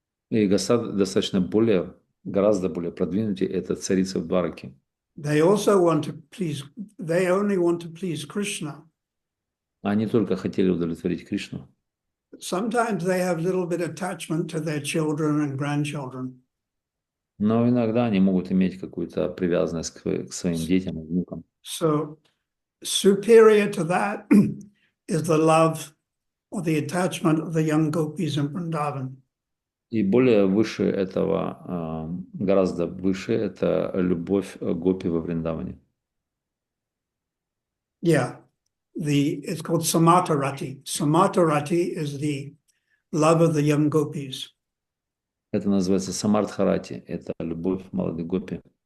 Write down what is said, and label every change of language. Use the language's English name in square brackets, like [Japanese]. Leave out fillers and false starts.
[Russian] И достаточно гораздо более продвинутые это царица в Двараке. [English] They also want to please, they only want to please Krishna. [Russian] Они только хотели удовлетворить Кришну. [English] Sometimes they have a little bit of attachment to their children and grandchildren. [Russian] Но иногда они могут иметь какую-то привязанность к своим детям и внукам. [English] So superior to that is the love or the attachment of the young gopis in Vrindavan. [Russian] И более выше этого, гораздо выше, это любовь гопи во Вриндаване. [English] Yeah, it's called Samatarati. Samatarati is the love of the young gopis. [Russian] Это называется Самартхарати, это любовь молодых гопи.